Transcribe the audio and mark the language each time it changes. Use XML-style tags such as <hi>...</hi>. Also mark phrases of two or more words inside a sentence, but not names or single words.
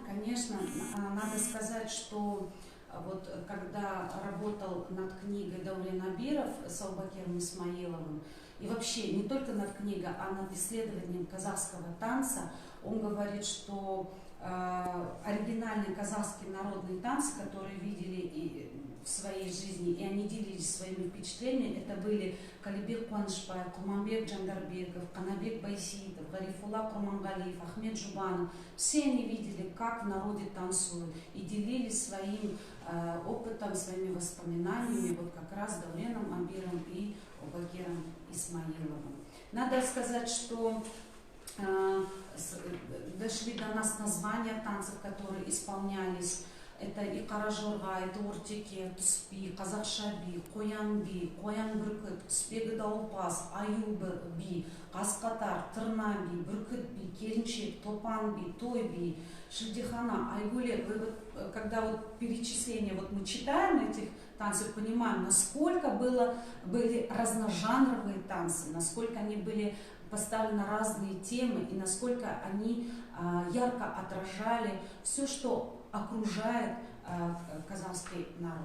<ru>Конечно, надо сказать, что вот когда работал над книгой Даурен Абиров с Аубакиром Исмаиловым, и вообще не только над книгой, а над исследованием казахского танца, он говорит, что оригинальные казахские народные танцы, которые видели и в своей жизни, и они делились своими впечатлениями, это были Калибек Куанышбаев, Куманбек Джандарбеков, Канабек Байсиитов, Гарифулла Курмангалиев, Ахмед Жубанов. Все они видели, как в народе танцуют, и делились своим опытом, своими воспоминаниями, вот как раз Дауреном Абировым и Аубакиром Исмаиловым. Надо сказать, что дошли до нас названия танцев, которые исполнялись. Это и Каражорга, это Уртеке, Туспи, Казахшаби, Коянби, Коян-Бүркіт, Құсбегі Даулпас, Аюб-би, Қасқатар, Тырна-би, Бүркіт-би, Керенчек, Топан-би, Той-би, Шильдихана, Айгуле. Вы вот, когда вот перечисление, вот мы читаем этих танцев, понимаем, насколько были разножанровые танцы, насколько они были поставлены на разные темы и насколько они ярко отражали все, что окружает казахский народ.</ru>